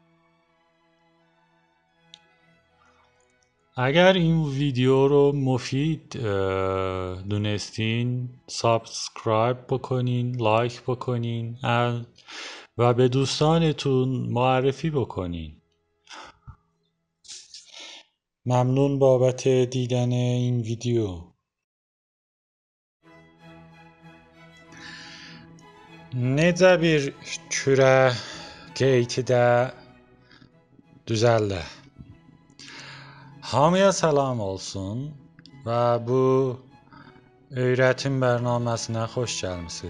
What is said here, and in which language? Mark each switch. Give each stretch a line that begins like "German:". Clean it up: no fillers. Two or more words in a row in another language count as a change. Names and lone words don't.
Persian: اگر این ویدیو رو مفید دونستین سابسکرایب بکنین، لایک بکنین و به دوستانتون معرفی بکنین. ممنون بابت دیدن این ویدیو.
Azerbaijani: Necə bir kürə qeytidə düzəldə. Hamıya salam olsun və bu öyrətim bərnaməsinə xoş gəlmisiniz.